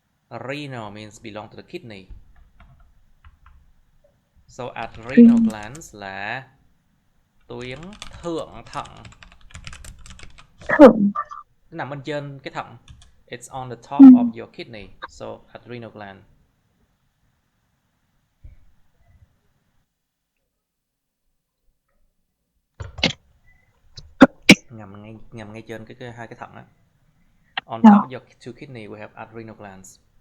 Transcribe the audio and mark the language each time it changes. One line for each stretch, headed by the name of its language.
English: Renal means belong to the kidney.
Vietnamese: So adrenal glands là tuyến thượng thận. Nó nằm bên trên cái thận.
English: It's on the top of your kidney. So adrenal gland.
Vietnamese: Nằm ngay trên cái hai cái thận á.
English: On top of your two kidney we have adrenal glands.